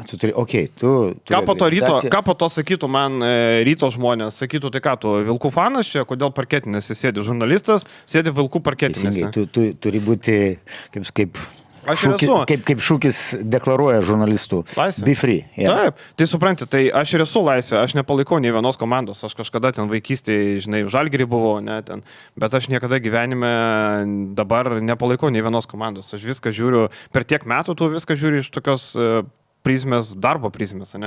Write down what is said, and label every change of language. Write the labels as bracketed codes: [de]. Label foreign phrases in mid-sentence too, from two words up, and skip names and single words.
[lt] Tu turi, Ką po to sakytų man ryto žmonės, sakytų, tai ką tu, Vilkų fanas čia, kodėl parketinėse sėdi žurnalistas, sėdi Vilkų parketinėse. Tu turi būti kaip Aš ir esu. Kaip šūkis deklaruoja žurnalistų. Laisvė. [en] Be free. Yeah. [lt] Taip, tai supranti, tai aš ir esu laisvė, aš nepalaikau nei vienos komandos, aš kažkada ten vaikystėje, žinai, Žalgirį buvau, ne, ten, bet aš niekada gyvenime dabar nepalaikau nei vienos komandos. Aš viską žiūriu, per tiek metų tu viską žiūri iš tokios prizmės, darbo prizmės, ne.